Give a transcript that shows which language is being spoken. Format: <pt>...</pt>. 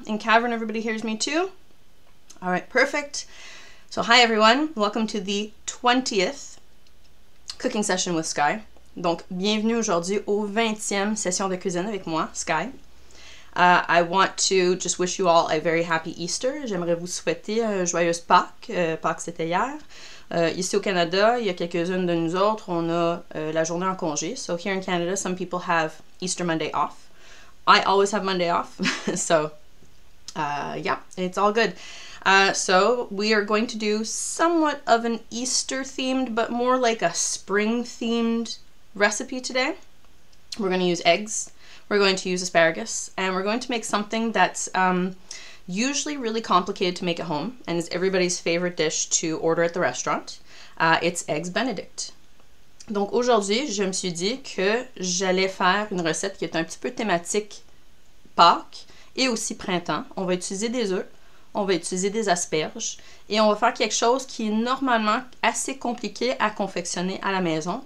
<en>In Cavern everybody hears me too? Alright, perfect. So hi everyone, welcome to the 20th cooking session with Sky.</en> <fr>Donc, bienvenue aujourd'hui au 20e session de cuisine avec moi, Sky.</fr> <en>I want to just wish you all a very happy Easter.</en> <fr>J'aimerais vous souhaiter joyeuse Pâques. Pâques, c'était hier. Ici au Canada, il y a quelques-unes de nous autres, on a la journée en congé.</fr> <en>So here in Canada, some people have Easter Monday off. I always have Monday off. So, yeah, it's all good. So we are going to do somewhat of an Easter-themed, but more like a spring-themed recipe today. We're going to use eggs, we're going to use asparagus, and we're going to make something that's usually really complicated to make at home and is everybody's favorite dish to order at the restaurant. It's eggs Benedict.</en> <fr>Donc aujourd'hui, je me suis dit que j'allais faire une recette qui est un petit peu thématique Pâques et aussi printemps. On va utiliser des œufs, on va utiliser des asperges et on va faire quelque chose qui est normalement assez compliqué à confectionner à la maison.</fr>